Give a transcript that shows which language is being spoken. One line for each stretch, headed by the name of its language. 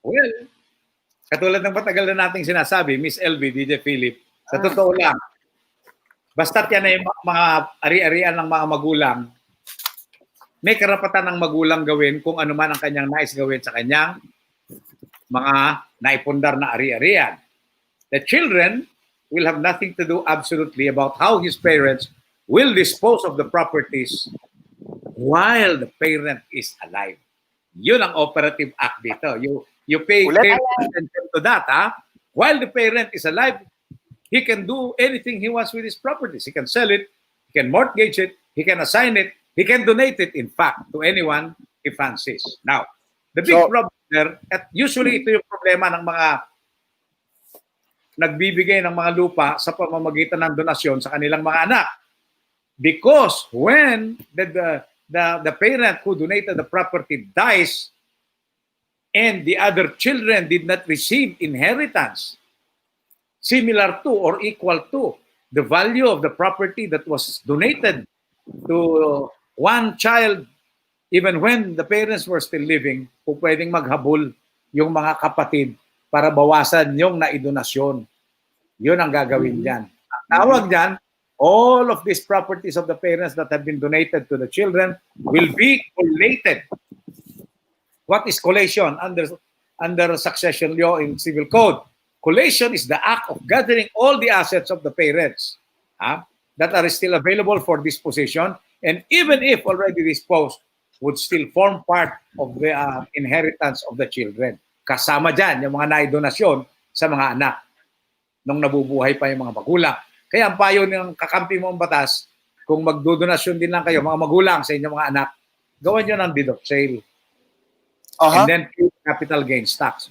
Filipino: well, katulad ng matagal na nating sinasabi, Miss LB, DJ Philip, sa totoo lang, basta't yan ay mga ari-arian ng mga magulang, may karapatan ng magulang gawin kung ano man ang kanyang nais gawin sa kanyang mga naipundar na ari-arian.
English: The children will have nothing to do absolutely about how his parents will dispose of the properties while the parent is alive.
Filipino: Yun ang operative act dito.
English: You pay attention to that. While the parent is alive, he can do anything he wants with his properties. He can sell it, he can mortgage it, he can assign it, he can donate it, in fact, to anyone he fancies. Now, the big problem there,
Filipino: at usually ito yung problema ng mga nagbibigay ng mga lupa sa pamamagitan ng donasyon sa kanilang mga anak.
English: Because when the parent who donated the property dies and the other children did not receive inheritance similar to or equal to the value of the property that was donated to one child, even when the parents were still living,
Filipino: pwedeng maghabol yung mga kapatid para bawasan yung naidonasyon. Yun ang gagawin dyan. Ang tawag dyan,
English: all of these properties of the parents that have been donated to the children will be collated. What is collation under succession law in civil code? Collation is the act of gathering all the assets of the parents that are still available for disposition, and even if already disposed, would still form part of the inheritance of the children.
Filipino: Kasama dyan yung mga naidonasyon sa mga anak nung nabubuhay pa yung mga magulang. Kaya ang payo ng kakampi mo ang batas, kung magdodonasyon din lang kayo, mga magulang sa inyong mga anak, gawan nyo ng deed of sale.
English: And then pay capital gains tax.